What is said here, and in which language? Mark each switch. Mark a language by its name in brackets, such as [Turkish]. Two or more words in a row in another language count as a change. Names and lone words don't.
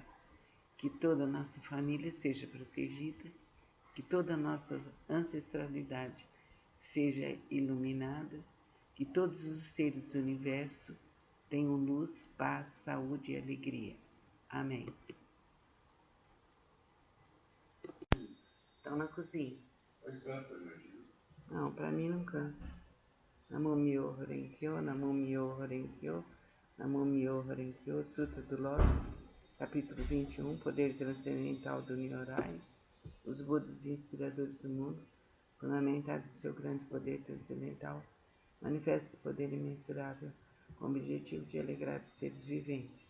[Portuguese] Que toda a nossa família seja protegida, que toda a nossa ancestralidade seja iluminada, que todos os seres do universo tenham luz, paz, saúde e alegria. Amém. Estão na cozinha. Mas cansa, meu Deus. Não, para mim não cansa. [Japanese] 南無妙法蓮華経、南無妙法蓮華経、南無妙法蓮華経, [Portuguese] Sutra do Lótus, capítulo 21, Poder Transcendental do Nyorai. Os Budas inspiradores do mundo, fundamentados em seu grande poder transcendental, manifesta esse poder imensurável com o objetivo de alegrar os seres viventes.